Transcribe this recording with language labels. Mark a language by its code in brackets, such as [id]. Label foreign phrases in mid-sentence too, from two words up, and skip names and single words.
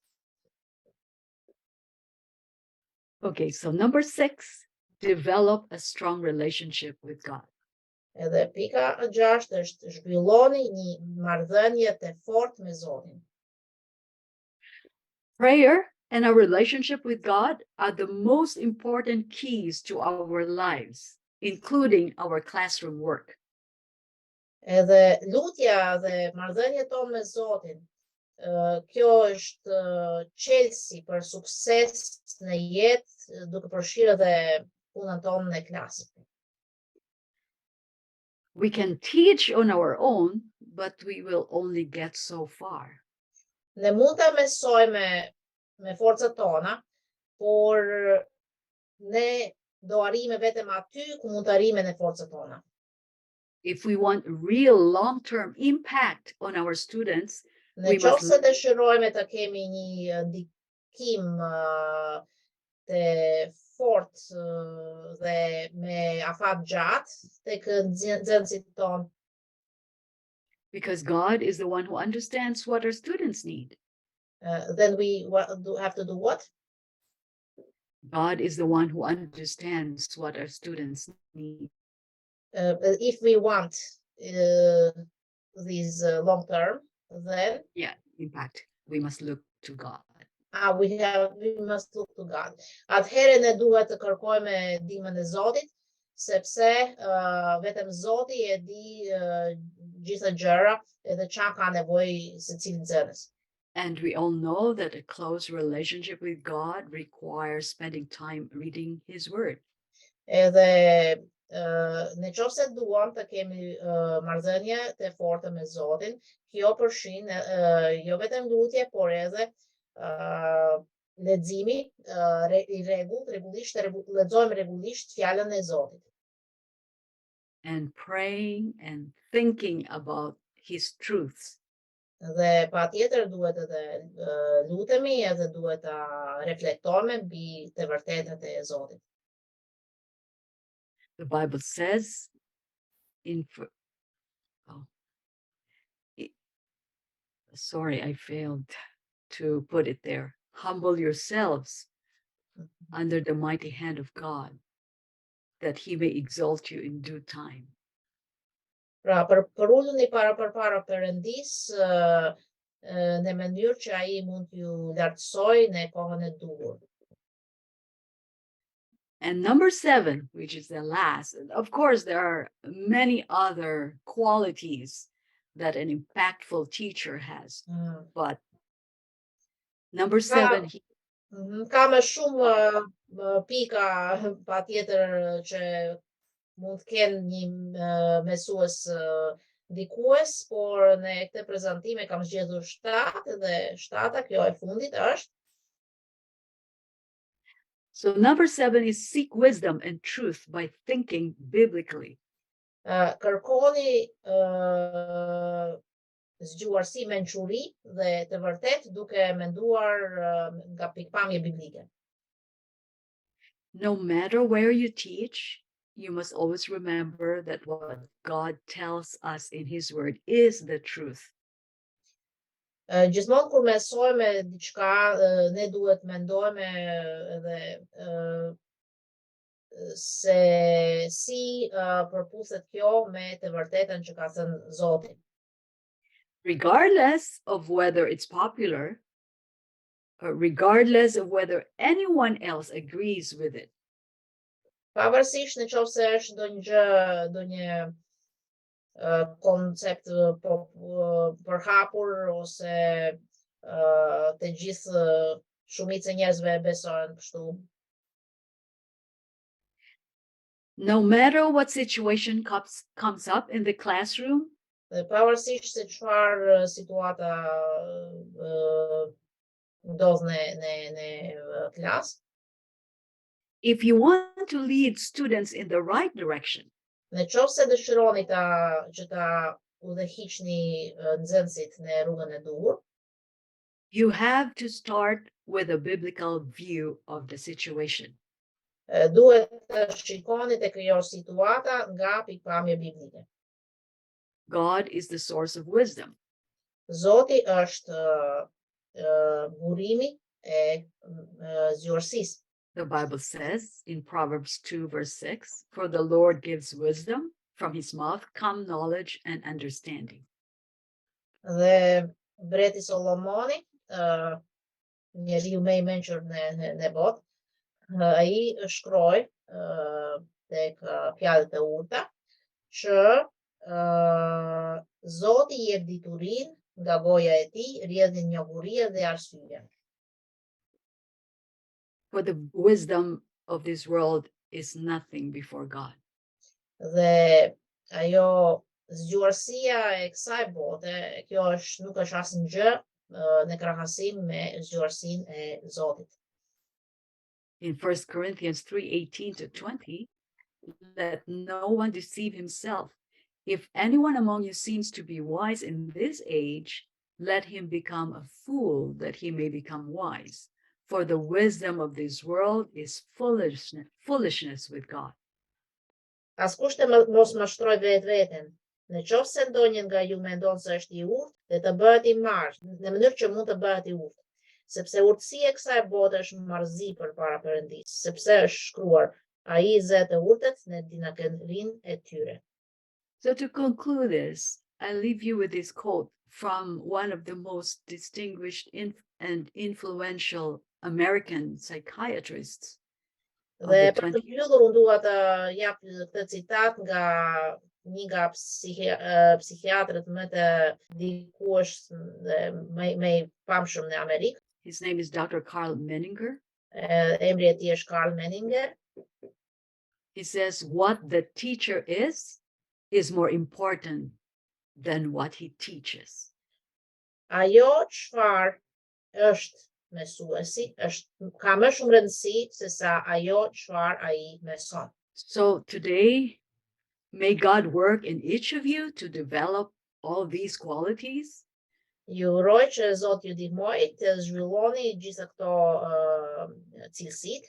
[en] Okay, so number 6, develop a strong relationship with God. [sq] Edhe pika 6 është zhvilloni një marrëdhënie të fortë me Zotin. [en] Prayer and our relationship with God are the most important keys to our lives, including our classroom work. [sq] Edhe lutja dhe marrëdhënia tonë me Zotin, kjo është çelësi për sukses në jetë, duke përfshirë edhe punën tonë në klasë. [en] We can teach on our own, but we will only get so far. [sq] Ne mund ta mësojmë me forcat tona, por ne do arrijmë vetëm aty ku mund të arrijmë në forcat tona. [en] If we want real long-term impact on our students, [sq] Në qoftë se dëshirojmë të kemi një ndikim të fortë dhe me afat gjatë tek nxënësit tonë. [en] because God is the one who understands what our students need. Then we have to do what? God is the one who understands what our students need. If we want these long term, then Yeah, impact. We must look to God. we must look to God. [sq] Atëherë ne duhet të kërkojmë ndihmën e Zotit, sepse vetëm Zoti e di gjitha gjëra edhe çfarë ka nevojë secili nxënës. [en] And we all know that a close relationship with God requires spending time reading His Word. [sq] Edhe në qoftë se duam të kemi marrëdhënie të fortë me Zotin, kjo përfshin jo vetëm lutje, por edhe leximi I rregullisht lexojmë rregullisht fjalën e Zotit. [en] and praying and thinking about his truths. [sq] Dhe patjetër duhet edhe lutemi edhe duhet ta reflektojmë mbi të vërtetat e Zotit. [en] The Bible says in sorry, I failed to put it there. Humble yourselves under the mighty hand of God, that he may exalt you in due time. [sq] Pra, përuluni përpara Perëndis në mënyrë që ai mund t'ju lartësoj në kohën e duhur. [en] And number 7, which is the last, of course, there are many other qualities that an impactful teacher has, but number 7, [sq] Ka më shumë pika patjetër që mund të kenë një mësues ndikues, por në këtë prezantim e kam zgjedhur 7 dhe 7-a, kjo e fundit është. [en] So number 7 is seek wisdom and truth by thinking biblically. [sq] Kërkoni zgjuarsi mençuri dhe të vërtet duke menduar nga pikpamje biblike. [en] No matter where you teach, you must always remember that what God tells us in his word is the truth. [sq] Gjithmonë kur mësojmë diçka, ne duhet mendojmë edhe se si përputhet kjo me të vërtetën që ka thënë Zoti. [en] Regardless of whether it's popular, or regardless of whether anyone else agrees with it. [sq] Pavarësisht në qoftë se është ndonjë koncept përhapur ose të gjithë shumica e njerëzve besojnë kështu. [en] No matter what situation comes up in the classroom, [sq] Dhe pavarësisht se çfarë situata ndodh në klasë, [en] if you want to lead students in the right direction, [sq] në qoftë se dëshironi që ta udhëhiqni nxënësit në rrugën e duhur, [en] you have to start with a biblical view of the situation. [sq] Duhet të shikoni tek kjo situata nga pikpamje biblike. [en] God is the source of wisdom. [sq] Zoti është burimi e zgjuarsisë. [en] The Bible says in Proverbs 2 verse 6, for the Lord gives wisdom, from his mouth come knowledge and understanding. [sq] Dhe Breti Solomoni, njeriu më I mençur në botë, ai shkroi tek fjalët e urta që Zoti jep diturinë, nga goja e tij rrjedhin njohuria dhe arsye. [en] For the wisdom of this world is nothing before God. [sq] Dhe ajo zgjuarsia e kësaj bote, kjo nuk është asnjë në krahasim me zgjuarsinë e Zotit. [en] In 1 Corinthians 3:18 to 20, let no one deceive himself. If anyone among you seems to be wise in this age, let him become a fool that he may become wise. For the wisdom of this world is foolishness with God. [sq] Askush të mos mashtroj vetveten. Në qoftë se ndonjë nga ju mendon se është I urtë, dhe të bëhet I marrë, në mënyrë që mund të bëhet I urtë, sepse urtësia e kësaj bote është marrëzi përpara Perëndisë, sepse është shkruar, ai zë të urtët në dinakërinë e tyre. [en] So to conclude this, I leave you with this quote from one of the most distinguished and influential American psychiatrists. [sq] Dhe për të mbyllur, unë dua të jap këtë citat nga një nga psikiatrët më të ndikues dhe më I famshëm në Amerikë. [en] His name is Dr. Carl Menninger. [sq] Emri I tij është Carl Menninger. [en] He says, what the teacher is more important than what he teaches. [sq] Ajo çfarë është mësuesi ka më shumë rëndësi se sa ajo çfarë ai mëson. [en] So today, may God work in each of you to develop all these qualities [sq] Ju uroj që Zoti ju ndihmoj të zhvilloni gjitha këto cilësitë